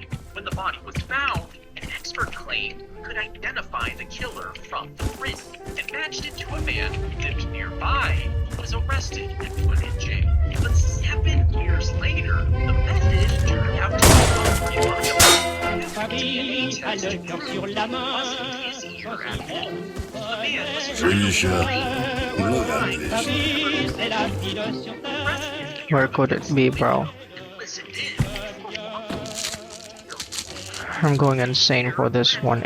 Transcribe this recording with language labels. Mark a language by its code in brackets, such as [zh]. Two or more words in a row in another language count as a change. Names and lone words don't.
[en] When the body was found, an expert claimed he could identify the killer from the print and matched it to a man who lived nearby who was arrested and put in jail. But 7 years later, the method turned out to be unreliable. [fr] Paris a le cœur sur la main. [ru] Живища. Ну, отлично. [fr] Paris, c'est la ville sur terre. [en] Where could it be, bro? I'm going insane for this one.